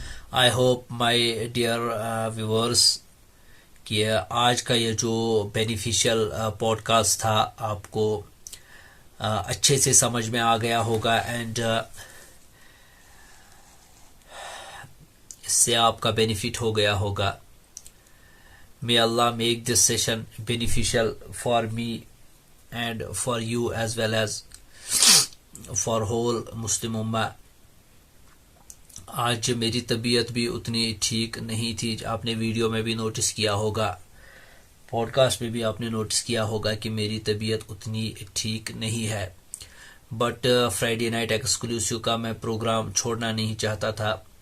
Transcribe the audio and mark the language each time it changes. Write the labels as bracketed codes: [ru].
[en] I hope my dear viewers [ur] کہ آج کا یہ جو بینیفیشل پوڈ کاسٹ تھا آپ کو اچھے سے سمجھ میں آ گیا ہوگا، اینڈ اس سے آپ کا بینیفٹ ہو گیا ہوگا. [en] May Allah make this session beneficial for me and for you as well as for whole Muslim Ummah. [ur] آج میری طبیعت بھی اتنی ٹھیک نہیں تھی، آپ نے ویڈیو میں بھی نوٹس کیا ہوگا، پوڈ کاسٹ میں بھی آپ نے نوٹس کیا ہوگا کہ میری طبیعت اتنی ٹھیک نہیں ہے. بٹ فرائیڈے نائٹ ایکسکلوسیو کا میں پروگرام چھوڑنا نہیں چاہتا تھا.